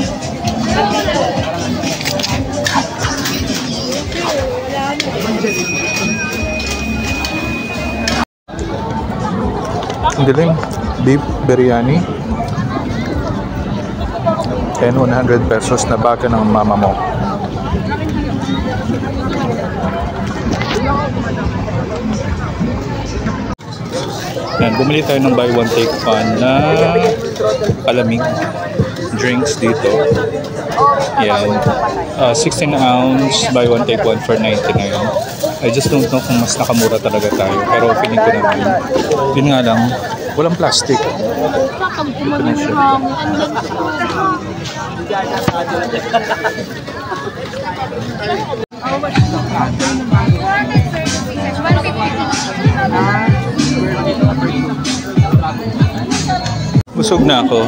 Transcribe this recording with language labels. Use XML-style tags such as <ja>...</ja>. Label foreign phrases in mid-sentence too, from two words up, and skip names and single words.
<tl>Ang dilim. Beef biryani. 100 pesos na baga ng mama mo. Yan, bumili tayo ng</tl> <en>buy one take one</en> <tl>na palamig drinks dito. Yan.</tl> <en>16 ounce buy one take one for 99. I just don't know</en> <tl>kung mas nakamura talaga tayo. Pero feeling ko naman. Yun nga lang, walang plastic. Ito na siya. Busog na ako.</tl>